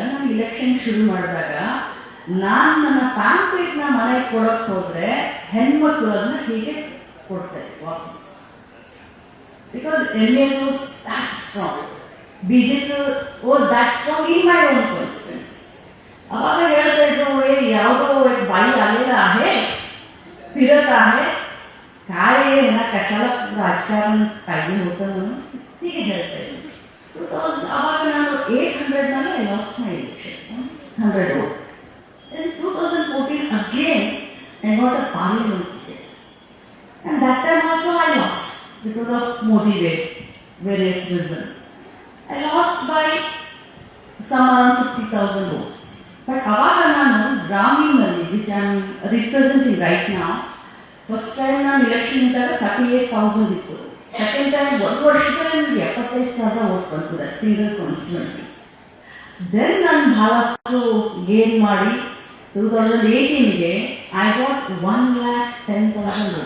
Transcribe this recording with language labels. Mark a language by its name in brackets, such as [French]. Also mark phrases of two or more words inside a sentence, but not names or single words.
[Kannada] ನಾನು ಇಲೆಕ್ಷನ್ ಶುರು ಮಾಡಿದಾಗ ನಾನು ನನ್ನ ಪ್ಯಾಂಪ್ಲೇಟ್ನ ಮನೆಗೆ ಕೊಡೋಕ್ಕೆ ಹೋದರೆ ಹೆಣ್ಮಕ್ಳು ಅದನ್ನ ಹೀಗೆ ಕೊಡ್ತಾರೆ ವಾಪಸ್. [English] because MAS was that strong, BJP was that strong in my own constituency. [Kannada] ಅವಾಗ ಹೇಳ್ತಾ ಇದ್ರು, ಯಾವುದೋ ಬಾಯಿ [Marathi] आलेला आहे, फिरत आहे, काय ना कशाला राजकारण पाहिजे होतं म्हणून [Kannada] ಹೀಗೆ ಹೇಳ್ತಾ ಇದ್ರು. ಅವಾಗ ನಾನು 800ನಲ್ಲಿ [English] I lost my election, 100 vote. In 2014 again I got a parliament ticket, and that time also I lost because of motive various reasons. I lost by some around 50,000 votes. [Kannada] But ಅವಾಗ ನಾನು ಗ್ರಾಮೀಣದಲ್ಲಿ, [English] which I am representing right now, first time [Kannada] ನಾನು ಇಲೆಕ್ಷನ್ ಇದ್ದಾಗ 38,000 ಇತ್ತು. [English] second time [Kannada] ಒಂದು ವರ್ಷದಲ್ಲಿ ನನಗೆ 75,000 ವೋಟ್ ಬಂತು, [English] single constituency. [Kannada] ದೆನ್ ನಾನು ಬಹಳಷ್ಟು ಗೇನ್ ಮಾಡಿ 2018ಗೆ [English] I got 1,10,000 vote.